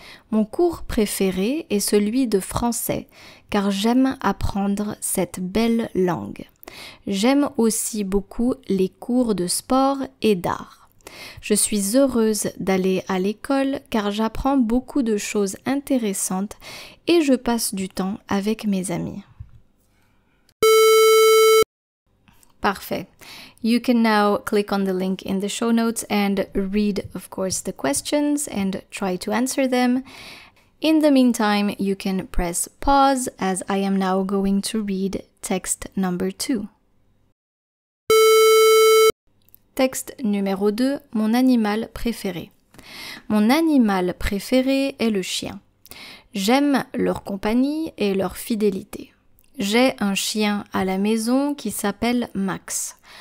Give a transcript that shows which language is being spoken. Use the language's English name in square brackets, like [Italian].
[French] Mon cours préféré est celui de français, car j'aime apprendre cette belle langue. J'aime aussi beaucoup les cours de sport et d'art. Je suis heureuse d'aller à l'école car j'apprends beaucoup de choses intéressantes et je passe du temps avec mes amis. Parfait. [English] You can now click on the link in the show notes and read, of course, the questions and try to answer them. In the meantime, you can press pause as I am now going to read text number 2. [French] Texte numéro 2, mon animal préféré. Mon animal préféré est le chien. J'aime leur compagnie et leur fidélité. J'ai un chien à la maison qui s'appelle Max.